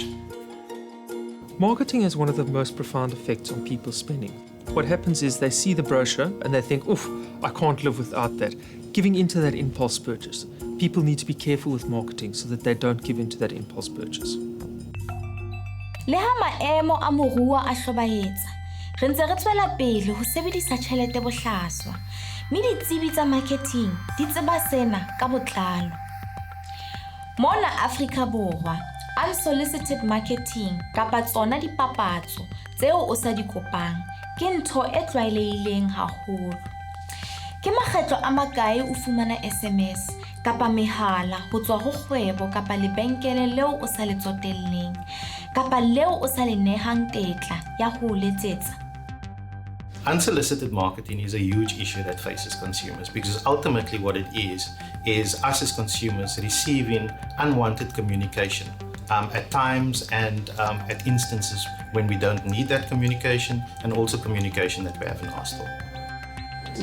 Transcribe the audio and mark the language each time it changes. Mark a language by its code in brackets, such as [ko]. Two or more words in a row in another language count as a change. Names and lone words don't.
[en] Marketing has one of the most profound effects on people's spending. What happens is they see the brochure and they think, oof, I can't live without that. Giving into that impulse purchase. People need to be careful with marketing so that they don't give into that impulse purchase. [st] Le ha maemo a moruo a hlobaetsa, re ntse re tswela pele ho sebedisa tjhelete bohlaswa, mme ditsebi tsa marketing di tseba sena ka botlalo. Mona Afrika Borwa, [en] unsolicited marketing [st] kapa tsona dipapatso tseo o sa di kopang ke ntho e tlwaelehileng haholo. Ke makgetlo a makae o fumana SMS kapa mehala ho tswa ho kgwebo kapa lebenkele leo o sa le tsotelleng kapa leo o sa le nehang tetla ya ho letsetsa? [en] Unsolicited marketing is a huge issue that faces consumers because ultimately what it is us as consumers receiving unwanted communication at times and at instances when we don't need that communication, and also communication that we haven't asked for.